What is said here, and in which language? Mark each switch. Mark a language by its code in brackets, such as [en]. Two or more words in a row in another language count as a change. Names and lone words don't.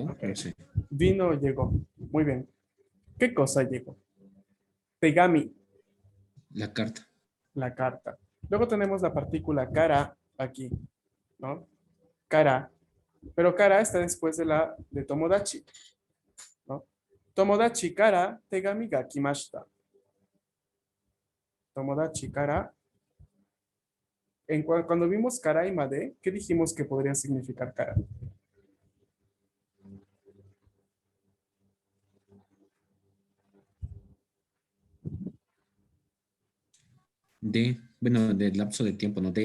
[es] Ok. No sé. Vino, llegó. Muy bien. ¿Qué cosa llegó? Tegami, La carta. la carta. Luego tenemos la partícula kara aquí, ¿no? Kara. Pero kara está después de tomodachi, ¿no? [ja] 友達から手紙が来ました。友達から. [es] Cuando vimos kara y made, ¿qué dijimos que podría significar kara? Bueno, del lapso de tiempo, ¿no?